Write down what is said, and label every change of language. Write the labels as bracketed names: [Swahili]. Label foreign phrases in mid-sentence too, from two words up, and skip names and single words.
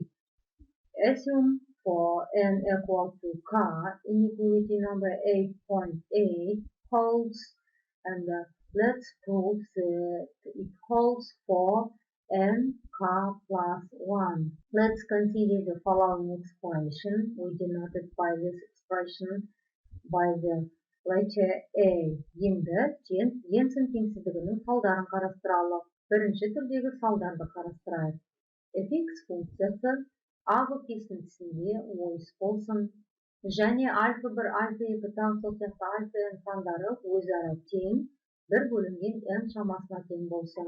[English] Assume for n equal to k, inequality number 8.8 holds, and let's prove that it holds for n k plus 1. Let's consider the following expression. We denoted by this expression by the letter A. [Kazakh] Енді Jensen теңсіздігінің салдарын қарастыралық. Бірінші түрдегі салдарды қарастырайық. fx функциясы ағы кесіндісінде ойыс болсын және альфа 1, альфа 2 тағы сол сияқты альфа n сандары өзара тең 1 бөлінген n шамасына тең болсын.